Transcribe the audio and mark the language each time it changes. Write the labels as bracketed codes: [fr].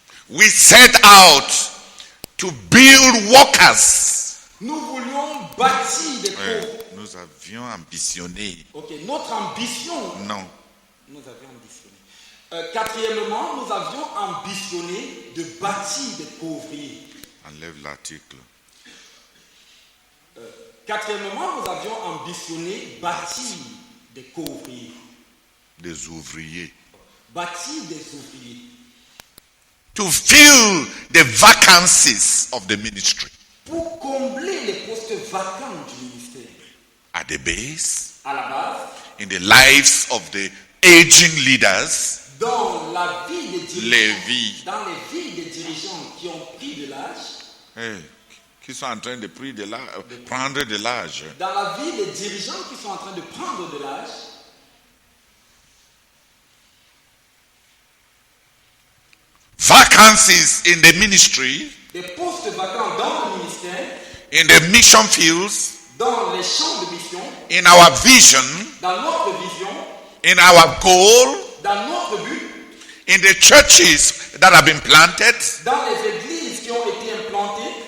[en] we set out to build workers. [fr] nous voulions bâtir des pauvres. Nous avions ambitionné. Ok, notre ambition, Non. nous avions ambitionné. Quatrièmement, nous avions ambitionné de bâtir des pauvriers. Enlève l'article. Quatrièmement, nous avions ambitionné bâtir des pauvriers. Des ouvriers. Bâtir des ouvriers. [en] To fill the vacancies of the ministry. [fr] Pour combler les postes vacants du ministère. [en] At the base, [fr] À la base, [en] in the lives of the aging leaders, [fr] dans la vie des dirigeants, les vies. dans les vies des dirigeants qui ont pris de l'âge, qui sont en train de prendre de l'âge. dans la vie des dirigeants qui sont en train de prendre de l'âge, [en] Vacancies in the ministry, [fr] des postes vacants dans le ministère, [en] in the mission fields, [fr] dans les champs de mission, [en] in our vision, [fr] dans notre vision, [en] in our goal, [fr] dans notre but, [en] in the churches that have been planted, [fr] dans les églises qui ont été implantées,